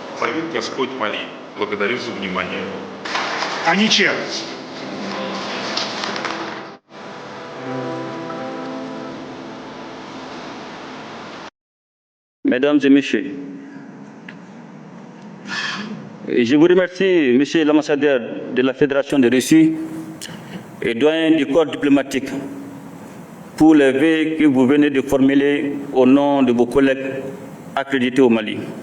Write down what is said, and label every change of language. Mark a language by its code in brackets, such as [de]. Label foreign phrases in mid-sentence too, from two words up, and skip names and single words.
[ru] благословит Господь Мали. Благодарю за внимание. А ничем. [fr] Mesdames et messieurs, je vous remercie, monsieur l'ambassadeur de la Fédération de Russie et doyen du corps diplomatique, pour les vœux que vous venez de formuler au nom de vos collègues accrédités au Mali.